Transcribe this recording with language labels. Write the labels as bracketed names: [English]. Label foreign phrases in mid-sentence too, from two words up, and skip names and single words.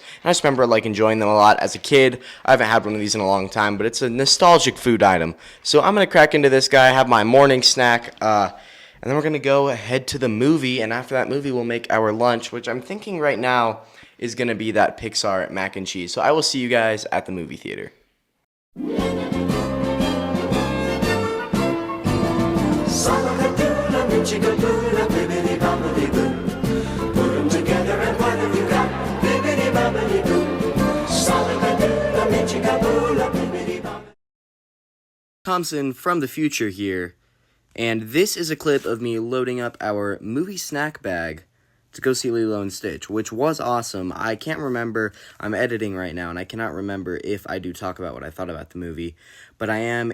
[English] And I just remember like enjoying them a lot as a kid. I haven't had one of these in a long time, but it's a nostalgic food item. So I'm going to crack into this guy, have my morning snack, and then we're going to go head to the movie. And after that movie, we'll make our lunch, which I'm thinking right now is going to be that Pixar mac and cheese. So I will see you guys at the movie theater. Chicka-boo-la, bibbidi-bobbidi-boo. Put 'em together and what have you got? Bibbidi-bobbidi-boo. Solid-a-doo-la, chicka-boo-la, bibbidi-bobbidi. Thompson from the future here, and this is a clip of me loading up our movie snack bag to go see Lilo and Stitch, which was awesome. I can't remember, I'm editing right now, and I cannot remember if I do talk about what I thought about the movie, but I am.